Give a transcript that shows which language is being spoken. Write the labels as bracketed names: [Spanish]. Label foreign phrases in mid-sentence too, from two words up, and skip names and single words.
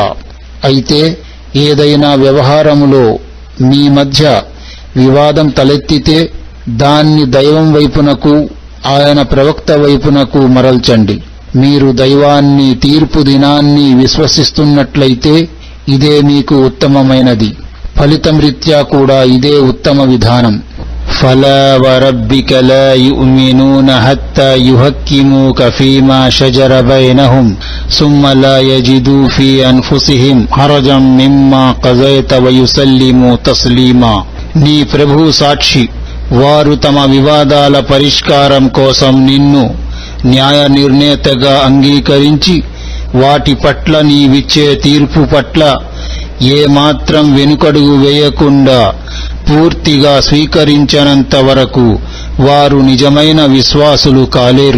[Telugu] అయితే ఏదైనా వ్యవహారములో మీ మధ్య వివాదం తలెత్తితే దాన్ని దైవం వైపునకు, ఆయన ప్రవక్త వైపునకు మరల్చండి. మీరు దైవాన్ని, తీర్పు దినాన్ని విశ్వసిస్తున్నట్లయితే ఇదే మీకు ఉత్తమమైనది. ఫలితం రీత్యా కూడా ఇదే ఉత్తమ విధానం. [Arabic] فلا وربك لا يؤمنون حتى يحكموك فيما شجر بينهم ثم لا يجدوا في أنفسهم حرجا مما قضيت ويسلموا تسليما. [Telugu] నీ ప్రభు సాక్షి, వారు తమ వివాదాల పరిష్కారం కోసం నిన్ను న్యాయ నిర్ణేతగా అంగీకరించి వాటి పట్ల నీవిచ్చే తీర్పు పట్ల ఏమాత్రం వెనుకడుగు వేయకుండా పూర్తిగా స్వీకరించనంత వరకు వారు నిజమైన విశ్వాసులు కాలేరు.